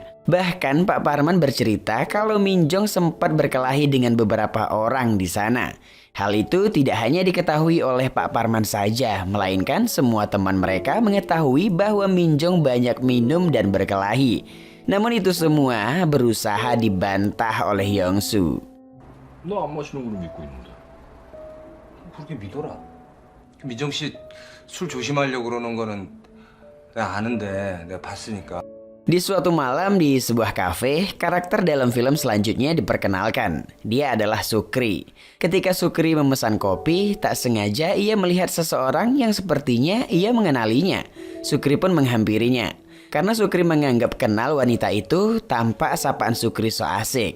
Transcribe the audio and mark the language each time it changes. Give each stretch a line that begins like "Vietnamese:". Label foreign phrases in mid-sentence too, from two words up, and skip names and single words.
Indonesian: Bahkan Pak Parman bercerita kalau Minjong sempat berkelahi dengan beberapa orang di sana. Hal itu tidak hanya diketahui oleh Pak Parman saja, melainkan semua teman mereka mengetahui bahwa Minjong banyak minum dan berkelahi. Namun itu semua berusaha dibantah oleh Yongsu.
Korean: 너 안 마시는 걸로 믿고 있는데. 그렇게 믿어라. 민정 씨 술 조심하려고 그러는 거는 내가 아는데 내가 봤으니까.
Indonesian: Di suatu malam di sebuah kafe, karakter dalam film selanjutnya diperkenalkan. Dia adalah Sukri. Ketika Sukri memesan kopi, tak sengaja ia melihat seseorang yang sepertinya ia mengenalinya. Sukri pun menghampirinya. Karena Sukri menganggap kenal wanita itu, tampak sapaan Sukri so asik.